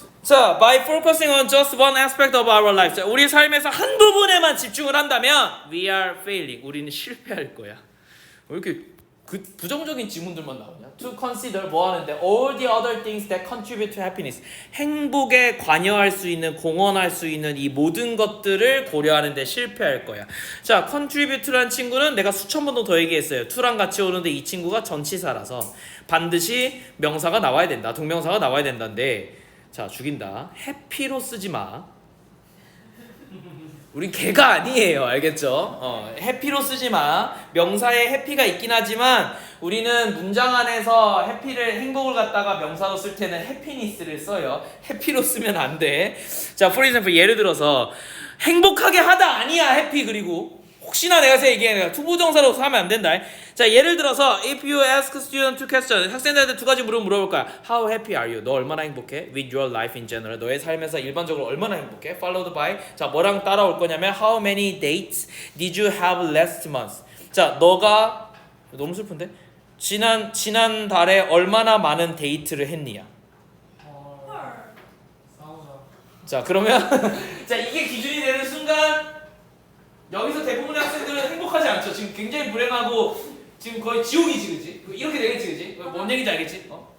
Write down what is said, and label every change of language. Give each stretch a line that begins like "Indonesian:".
English: 자, by focusing on just one aspect of our lives.
Korean: 자, 우리 삶에서 한 부분에만 집중을 한다면
English: we are failing.
Korean: 우리는 실패할 거야. 왜 이렇게 부정적인 지문들만 나오냐?
English: To consider
Korean: 뭐 하는데?
English: All the other things that contribute to happiness.
Korean: 행복에 관여할 수 있는, 공헌할 수 있는 이 모든 것들을 고려하는데 실패할 거야. 자, contribute란 친구는 내가 수천 번도 더 얘기했어요. to랑 같이 오는데 이 친구가 전치사라서 반드시 명사가 나와야 된다. 동명사가 나와야 된다인데 자, 죽인다. 해피로 쓰지 마. 우린 개가 아니에요. 알겠죠? 해피로 쓰지 마. 명사에 해피가 있긴 하지만 우리는 문장 안에서 해피를 행복을 갖다가 명사로 쓸 때는 해피니스를 써요. 해피로 쓰면 안 돼. 자,
English: for example
Korean: 예를 들어서 행복하게 하다 아니야. 해피 그리고 혹시나 내가 얘기해 투부정사로 하면 안 된다. 자, 예를 들어서
English: if you ask student two questions
Korean: 학생들한테 두 가지 물어볼 거야.
English: How happy are you?
Korean: 너 얼마나 행복해?
English: With your life in general.
Korean: 너의 삶에서 일반적으로 얼마나 행복해?
English: Followed by
Korean: 자, 뭐랑 따라올 거냐면
English: How many dates did you have last month?
Korean: 자, 너가 너무 슬픈데? 지난 달에 얼마나 많은 데이트를 했니야? 자, 그러면 자, 이게 기준이 되는 순간 여기서 대부분의 학생들은 행복하지 않죠. 지금 굉장히 불행하고 지금 거의 지옥이지, 그지? 이렇게 되겠지, 그지? 뭔 얘기인지 알겠지?